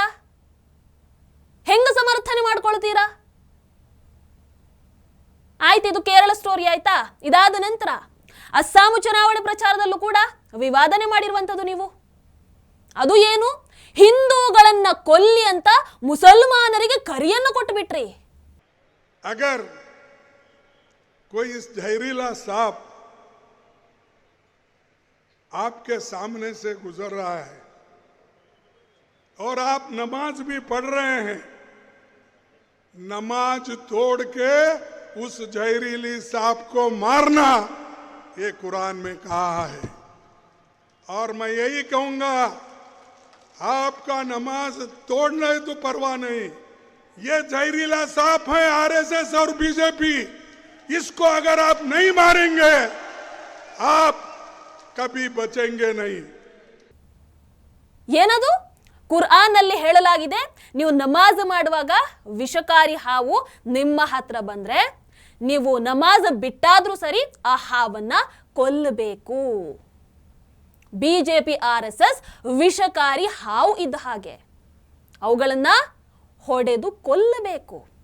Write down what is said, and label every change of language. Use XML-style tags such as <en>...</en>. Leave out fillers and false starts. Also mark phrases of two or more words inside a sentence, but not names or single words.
<kn>ಹೆಂಗ ಸಮರ್ಥನೆ ಮಾಡ್ಕೊಳ್ತೀರಾ? ಆಯ್ತು, ಇದು ಕೇರಳ ಸ್ಟೋರಿ ಆಯ್ತಾ? ಇದಾದ ನಂತರ ಅಸ್ಸಾಂ ಚುನಾವಣೆ ಪ್ರಚಾರದಲ್ಲೂ ಕೂಡ ವಿವಾದನೆ ಮಾಡಿರುವಂತದ್ದು ನೀವು. ಅದು ಏನು? ಹಿಂದೂಗಳನ್ನ ಕೊಲ್ಲಿ ಅಂತ ಮುಸಲ್ಮಾನರಿಗೆ ಕರಿಯನ್ನು ಕೊಟ್ಟು ಬಿಟ್ರಿ.</kn> <hi>अगर कोई इस जहरीला सांप आपके सामने से गुजर रहा है और आप नमाज भी पढ़ रहे हैं, नमाज तोड़ के उस जहरीली सांप को मारना, ये कुरान में कहा है. और मैं यही कहूंगा, आपका नमाज तोड़ना है तो परवाह नहीं, ये जहरीला सांप है RSS और बीजेपी, इसको अगर आप नहीं मारेंगे आप कभी बचेंगे नहीं.</hi> <kn>ಏನದು? ಕುರ್ಆನ್ ನಲ್ಲಿ ಹೇಳಲಾಗಿದೆ, ನೀವು ನಮಾಜ್ ಮಾಡುವಾಗ ವಿಷಕಾರಿ ಹಾವು ನಿಮ್ಮ ಹತ್ರ ಬಂದ್ರೆ ನೀವು ನಮಾಜ್ ಬಿಟ್ಟಾದ್ರೂ ಸರಿ ಆ ಹಾವನ್ನ ಕೊಲ್ಲಬೇಕು. ಬಿಜೆಪಿ RSS ವಿಷಕಾರಿ ಹಾವು ಇದ್ದ ಹಾಗೆ, ಅವುಗಳನ್ನ ಹೊಡೆದು ಕೊಲ್ಲಬೇಕು.</kn>